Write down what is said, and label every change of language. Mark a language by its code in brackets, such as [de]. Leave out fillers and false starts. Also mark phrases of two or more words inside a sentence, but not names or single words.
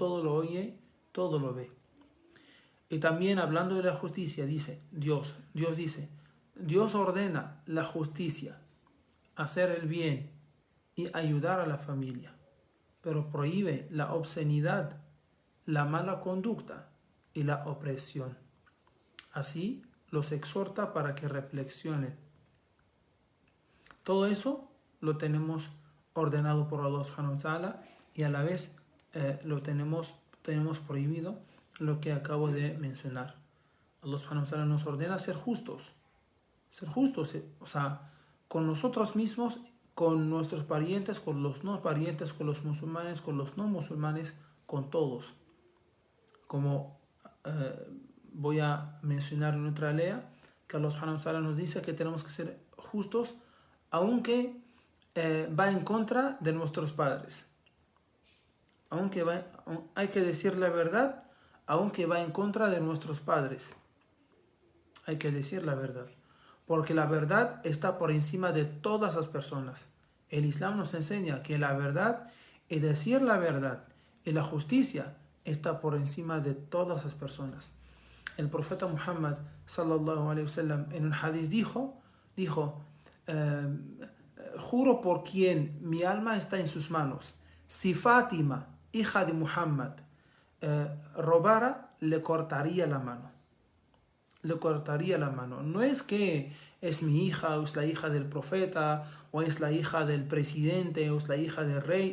[es] Dios todo lo oye, todo lo ve. Y también hablando de la justicia, dice Dios dice, Dios ordena la justicia, hacer el bien y ayudar a la familia, pero prohíbe la obscenidad, la mala conducta y la opresión. Así los exhorta para que reflexionen. Todo eso lo tenemos ordenado por [ar] الله سبحانه وتعالى [es] y a la vez lo tenemos prohibido lo que acabo de mencionar. [ar] الله سبحانه وتعالى [es] nos ordena ser justos, o sea, con nosotros mismos, con nuestros parientes, con los no parientes, con los musulmanes, con los no musulmanes, con todos. Como voy a mencionar en otra lea, que [ar] الله سبحانه وتعالى [es] nos dice que tenemos que ser justos, aunque va en contra de nuestros padres. Hay que decir la verdad, aunque va en contra de nuestros padres. Hay que decir la verdad, porque la verdad está por encima de todas las personas. El Islam nos enseña que la verdad y decir la verdad y la justicia está por encima de todas las personas. El profeta Muhammad [ar] صلى الله عليه وسلم [es] en un hadith dijo, juro por quien mi alma está en sus manos, si Fátima, hija de Muhammad, robara, le cortaría la mano. No es que es mi hija, o es la hija del profeta, o es la hija del presidente, o es la hija del rey.